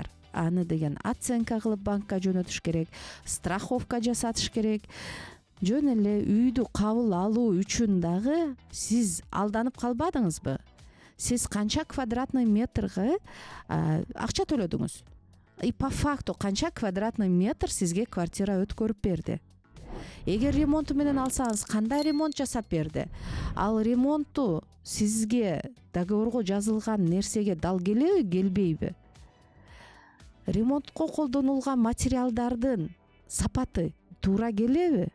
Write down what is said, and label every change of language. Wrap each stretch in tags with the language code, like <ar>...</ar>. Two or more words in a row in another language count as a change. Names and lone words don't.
<ky>Аны деген оценка кылып банкка жөнөтүш керек, страховка жасатыш керек. Жөн эле үйдү кабыл алуу үчүн дагы сиз алданып калбадыңызбы? Сиз канча</ky> <ru>квадратный метрге</ru> <ky>акча төлөдүңүз?</ky> <ru>И по факту</ru> <ky>канча</ky> <ru>квадратный метр</ru> <ky>сизге квартира өткөрүп берди? Эгер ремонту менен алсаңыз, кандай ремонт жасап берди? Ал ремонтту сизге договорго жазылган нерсеге дал келеби, келбейби? Ремонтко колдонулган материалдардын сапаты туура келеби?</ky>